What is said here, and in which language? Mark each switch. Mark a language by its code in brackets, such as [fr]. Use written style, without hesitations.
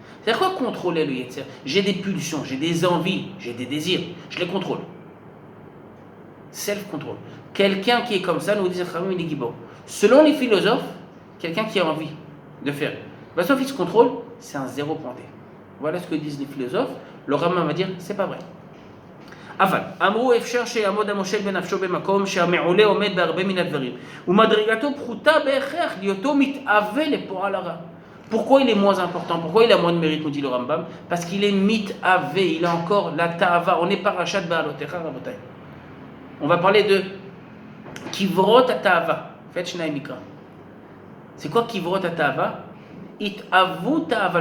[fr] C'est-à-dire quoi contrôler le yetzer? J'ai des pulsions, j'ai des envies, j'ai des désirs, je les contrôle. Self-control. Quelqu'un qui est comme ça, nous disons il est gibor. Selon les philosophes, quelqu'un qui a envie de faire, sauf il se contrôle, c'est un zéro pointé. Voilà ce que disent les philosophes. Le Rambam va dire, c'est pas vrai. [he] אבל אמרו אפשר שיעמוד המושל בנפשו במקום שהמעולה עומד בהרבה מן הדברים ומדרגתו פחותה בהכרח להיותו מתאווה לפועל הרע. [fr] Pourquoi il est moins important? Pourquoi il a moins de mérite, nous dit le Rambam? Parce qu'il est mit'avé, il a encore la ta'ava. On est parachat ba'alotecha rabotai. On va parler de [he] kivrot ta'ava. [fr] Faites shnai mikra. C'est quoi kivrot ta'ava? [he] It'avu ta'ava.